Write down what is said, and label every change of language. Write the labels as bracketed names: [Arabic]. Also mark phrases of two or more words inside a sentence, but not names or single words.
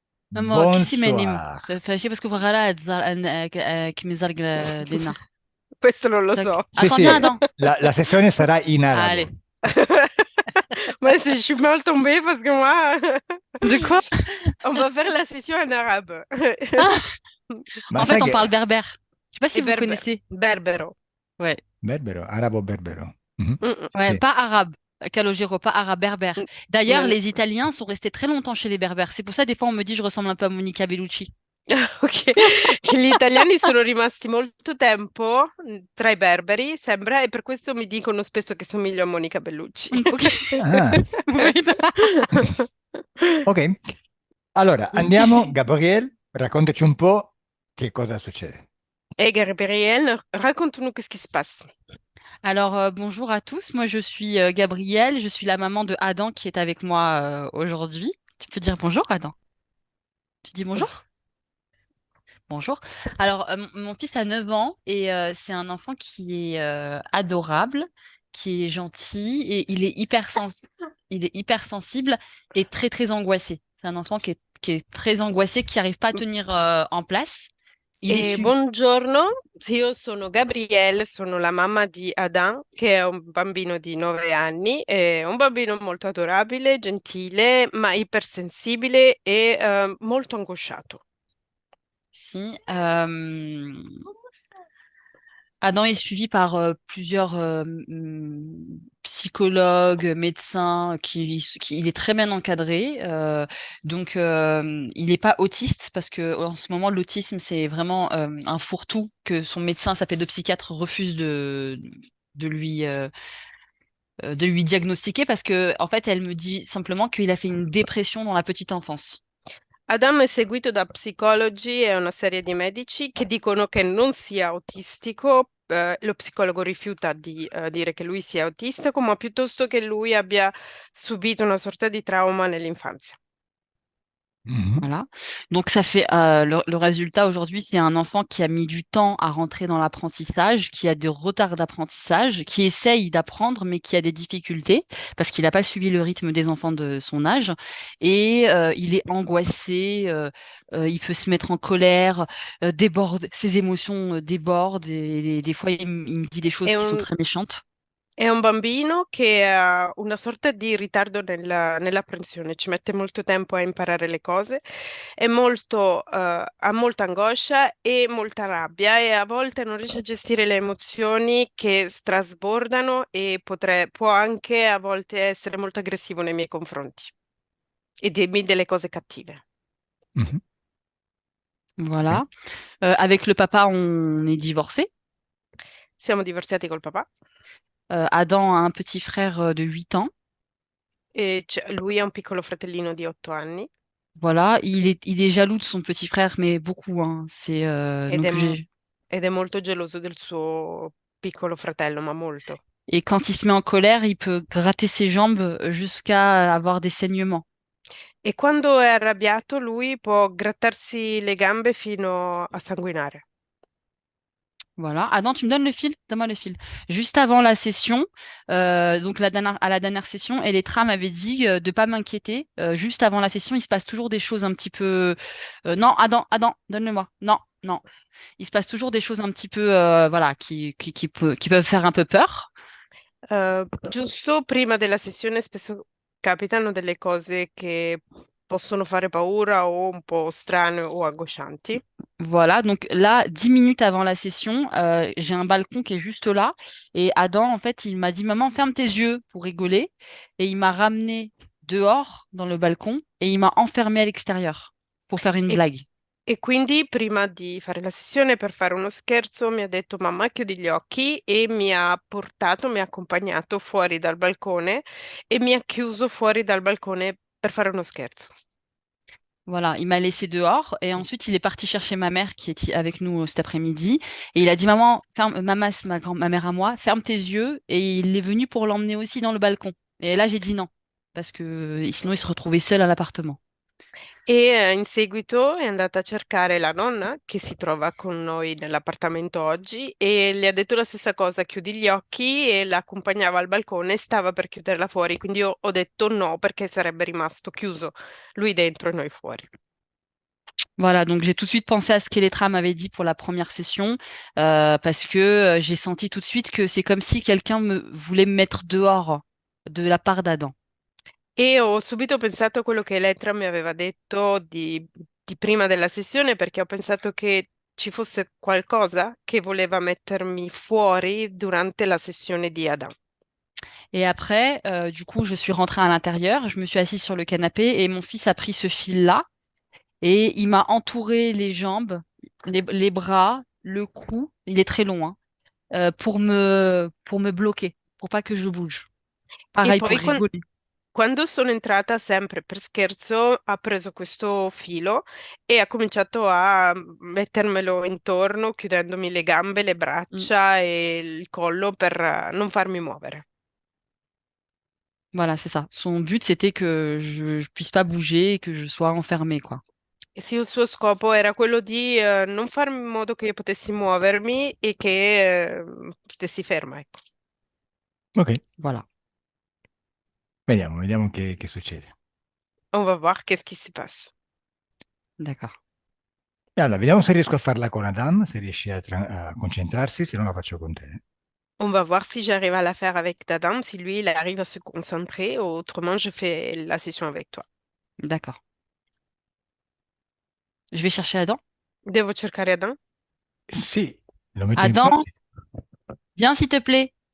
[French] كيسي ما ينم Bonsoir. فشي بس كفر غلا كمزار دينا. [Italian] Questo non lo [French] Donc, so. [Italian] Sì, [French] attends, [Italian] sì, [French] viens, Adam. [Italian] la sessione sarà in arabo. [French] Allez. Moi, je suis mal tombée parce que moi, De quoi? on va faire la session en arabe. Ah, [Italian] Ma [French] en fait, [Italian] sai [French] on [Italian] che [French] parle berbère. Je sais pas si [Italian] E [French] vous connaissez. [Italian] berbero. [French] Ouais. [Italian] berbero, arabo berbero. Mhm. Mm, [French] Ouais, [Italian] Sì. [French] pas arabe. Calogero, pas arabe, berbère. mm. D'ailleurs, Non. les Italiens sont restés très longtemps chez les berbères. C'est pour ça, des fois, on me dit je ressemble un peu à Monica Bellucci. [Italian] Ok, gli italiani sono rimasti molto tempo tra i berberi, sembra, e per questo mi dicono spesso che somiglio a Monica Bellucci. Ok. Ah, [French] Oui. [Italian] ok. Allora, andiamo. Gabriele, raccontaci un po' che cosa succede. [French] Et Gabriel, raconte-nous qu'est-ce qui se passe. Alors, bonjour à tous. Moi, je suis Gabrielle. Je suis la maman de Adam qui est avec moi aujourd'hui. Tu peux dire bonjour, Adam. Tu dis bonjour? Bonjour. Alors, mon fils a 9 ans et c'est un enfant qui est adorable, qui est gentil et il est hyper sensible et très, très angoissé. C'est un enfant qui est très angoissé, qui n'arrive pas à tenir en place. Il est su. [Italian] Buongiorno, io sono Gabriele, sono la mamma di Adam, che è un bambino di 9 anni, è un bambino molto adorabile, gentile, ma ipersensibile e molto angosciato. Si. [French] Adam est suivi par plusieurs psychologues, médecins, il est très bien encadré. Il n'est pas autiste parce que en ce moment, l'autisme, c'est vraiment un fourre-tout que son médecin, sa pédopsychiatre, refuse de lui diagnostiquer parce que, en fait, elle me dit simplement qu'il a fait une dépression dans la petite enfance. [Italian] Adam è seguito da psicologi e una serie di medici che dicono che non sia autistico. Lo psicologo rifiuta di dire che lui sia autistico, ma piuttosto che lui abbia subito una sorta di trauma nell'infanzia. Mhm. [French] Voilà. Donc ça fait le résultat aujourd'hui, c'est un enfant qui a mis du temps à rentrer dans l'apprentissage, qui a des retards d'apprentissage, qui essaye d'apprendre mais qui a des difficultés parce qu'il n'a pas suivi le rythme des enfants de son âge et il est angoissé, il peut se mettre en colère, déborde, ses émotions débordent et des fois il me dit des choses [Italian] È [French] qui sont un, très méchantes. [Italian] è un bambino che ha una sorta di ritardo nell'apprensione, ci mette molto tempo a imparare le cose, ha molta angoscia e molta rabbia e a volte non riesce a gestire le emozioni che strasbordano e può anche a volte essere molto aggressivo nei miei confronti e dirmi delle cose cattive. Mhm. Ok. [French] Voilà. Avec le papa, on est divorcé. [Italian] Siamo divorziati col papà [French] Adam a un petit frère de 8 ans. [Italian] e lui ha un piccolo fratellino di 8 anni [French] Voilà, il est jaloux de son petit frère, mais beaucoup, hein. [Italian] ed è, ed è molto geloso del suo piccolo fratello, ma molto. [French] Et quand il se met en colère, il peut gratter ses jambes jusqu'à avoir des saignements. [Italian] E quando è arrabbiato, lui può grattarsi le gambe fino a sanguinare. [French] Voilà. Ah non, tu me donnes le fil? Donne-moi le fil. Juste avant la session, donc à la dernière session, Elettra m'avait dit de pas m'inquiéter. Juste avant la session, il se passe toujours des choses un petit peu. Non, Adam, donne-le-moi. Non, non. Il se passe toujours des choses un petit peu, voilà, qui peuvent faire un peu peur. [Italian] Giusto prima della sessione spesso capitano delle cose che possono fare paura o un po' strane o angoscianti. [French] Voilà, donc là, 10 minutes avant la session, j'ai un balcon qui est juste là. Et Adam, en fait, il m'a dit, Maman, ferme tes yeux pour rigoler. Et il m'a ramené dehors dans le balcon et il m'a enfermé à l'extérieur pour faire une [Italian] E, [French] blague. [Italian] e quindi prima di fare la sessione per fare uno scherzo mi ha detto mamma chiudi gli occhi e mi ha accompagnato fuori dal balcone e mi ha chiuso fuori dal balcone per fare uno scherzo. [French] Voilà, il m'a laissé dehors et ensuite il est parti chercher ma mère qui est cet après-midi et il a dit maman, ferme, maman, c'est ma mère à moi, ferme tes yeux et il est venu pour l'emmener aussi dans le balcon. Et là j'ai dit non parce que sinon il se retrouvait seul à l'appartement. [Italian] E in seguito è andata a cercare la nonna che si trova con noi nell'appartamento oggi e le ha detto la stessa cosa, chiudi gli occhi e la accompagnava al balcone e stava per chiuderla fuori, quindi io ho detto no perché sarebbe rimasto chiuso lui dentro e noi fuori. [French] Voilà, donc j'ai tout de suite pensé à ce qu'Elettra m'avait dit pour la première session, parce que j'ai senti tout de suite que c'est comme si quelqu'un me voulait me mettre dehors de la part d'Adam. [Italian] E ho subito pensato a quello che Elettra mi aveva detto di prima della sessione perché ho pensato che ci fosse qualcosa che voleva mettermi fuori durante la sessione di Adam. [French] Et après, du coup, je suis rentrée à l'intérieur, je me suis assise sur le canapé et mon fils a pris ce fil-là et il m'a entouré les jambes, les bras, le cou, il est très long, hein, pour me bloquer, pour pas que je bouge. [Italian] E [French] Pareil pour [Italian] poi [French] rigoler. [Italian] quando sono entrata sempre per scherzo, ha preso questo filo e ha cominciato a mettermelo intorno, chiudendomi le gambe, le Mm. braccia e il collo per non farmi muovere. [French] Voilà, c'est ça. Son but, c'était que je puisse pas bouger et que je sois enfermée, quoi. [Italian] E sì, il suo scopo era quello di non fare in modo che io potessi muovermi e che stessi ferma, ecco. Ok, [French] Voilà, [Italian] vediamo che succede. [French] On va voir qu'est-ce qui se passe. d'accord. [Italian] E allora, vediamo se riesco a farla con Adam, se riesci a concentrarsi, se no la faccio con te. [French] On va voir si j'arrive à la faire avec Dadam, si lui, il arrive à se concentrer, autrement, je fais la session avec toi. D'accord. Je vais chercher Adam. [Italian] Devo cercare Adam? Sì, lo metto in Adam, croce. [French] viens s'il te plaît.